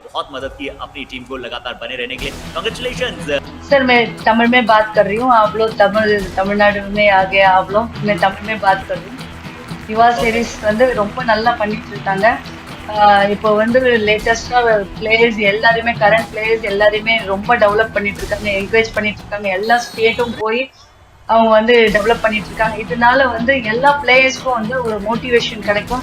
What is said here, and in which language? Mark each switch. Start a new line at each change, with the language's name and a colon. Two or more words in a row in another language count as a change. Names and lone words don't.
Hindi: बहुत मदद की अपनी टीम को लगातार बने रहने के लिए। कांग्रेचुलेशंस। सर मैं तमिल में बात कर रही हूँ, आप लोग तमिलनाडु में आ गया आप लोग, मैं तमिल में बात कर रही हूँ.
Tamil: யுவா சீரிஸ் வந்து ரொம்ப நல்லா பண்ணிட்டு இருக்காங்க. இப்போ வந்து
English: latestஆ players
Tamil: எல்லாருமே
English: current players
Tamil: எல்லாருமே ரொம்ப டெவலப் பண்ணிட்டு இருக்காங்க, என்கரேஜ் பண்ணிட்டு இருக்காங்க. எல்லா ஸ்டேட்டும் போய் அவங்க வந்து டெவலப் பண்ணிட்டு இருக்காங்க. இதனால வந்து எல்லா பிளேயர்ஸ்க்கும் வந்து ஒரு மோட்டிவேஷன் கிடைக்கும்.